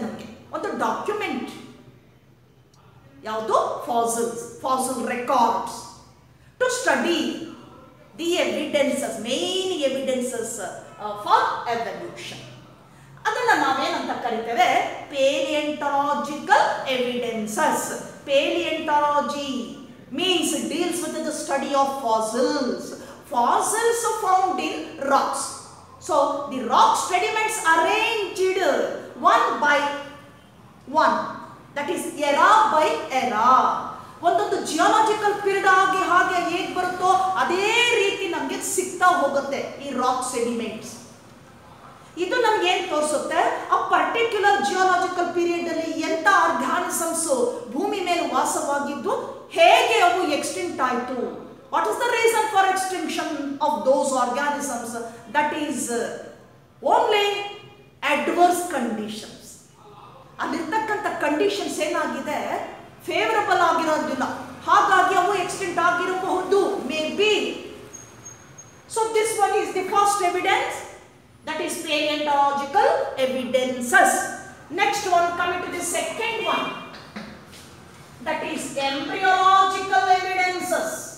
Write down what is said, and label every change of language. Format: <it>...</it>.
<kn>ನಮಗೆ ಒಂದು ಡಾಕ್ಯುಮೆಂಟ್ ಯಾವುದು,</kn> <en>Fossils, fossil records, to study the evidences, main evidences for evolution.</en> <kn>ಅದನ್ನ ನಾವೇನಂತ ಕರಿತೇವೆ, ಪೇಲಿಯಂಟಾಲಜಿಕಲ್ evidences.</kn> <en>Paleontology means it deals with the study of fossils. Fossils are found in rocks. So the rock sediments arranged one by one, that is era by era.</en> <kn>ಒಂದೊಂದು geological period ಆಗಿ ಹಾಗೆ ಹೇಗೆ ಬರುತ್ತೋ ಅದೇ ರೀತಿ ನಮಗೆ ಸಿಗ್ತಾ ಹೋಗುತ್ತೆ ಈ ರಾಕ್ ಸೆಡಿಮೆಂಟ್ಸ್. ಇದು ನಮ್ಗೆ ಏನ್ ತೋರಿಸುತ್ತೆ, ಆ ಪರ್ಟಿಕ್ಯುಲರ್ ಜಿಯೋಲಾಜಿಕಲ್ ಪೀರಿಯಡ್ ಅಲ್ಲಿ ಎಂತ ಆರ್ಗಾನಿಸಮ್ಸ್ ಭೂಮಿ ಮೇಲೆ ವಾಸವಾಗಿದ್ದು, ಹೇಗೆ ಅವು ಎಕ್ಸ್ಟಿಂಕ್ಟ್ ಆಯಿತು,</kn> <en>What is the reason for extinction of those organisms. That is only adverse conditions.</en> <kn>ಅಲ್ಲಿರ್ತಕ್ಕಂಥ ಕಂಡೀಷನ್ಸ್ ಏನಾಗಿದೆ, ಫೇವರಬಲ್ ಆಗಿರೋದಿಲ್ಲ, ಹಾಗಾಗಿ ಅವು ಎಕ್ಸ್ಟಿಂಕ್ಟ್ ಆಗಿರಬಹುದು,</kn> <en>Maybe. So this one is the first evidence, that is paleontological evidences. Next one, coming to the second one, that is embryological evidences.</en>